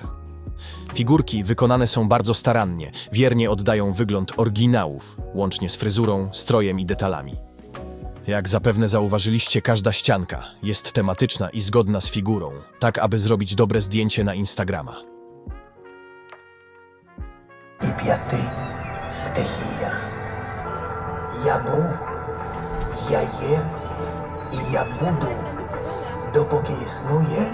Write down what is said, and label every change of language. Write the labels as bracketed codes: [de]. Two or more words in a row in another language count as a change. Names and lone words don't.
[pl] Figurki wykonane są bardzo starannie, wiernie oddają wygląd oryginałów, łącznie z fryzurą, strojem i detalami. Jak zapewne zauważyliście, każda ścianka jest tematyczna i zgodna z figurą, tak aby zrobić dobre zdjęcie na Instagrama. [uk] І 5 стихіях. Я був, я є і я буду, допоки існує.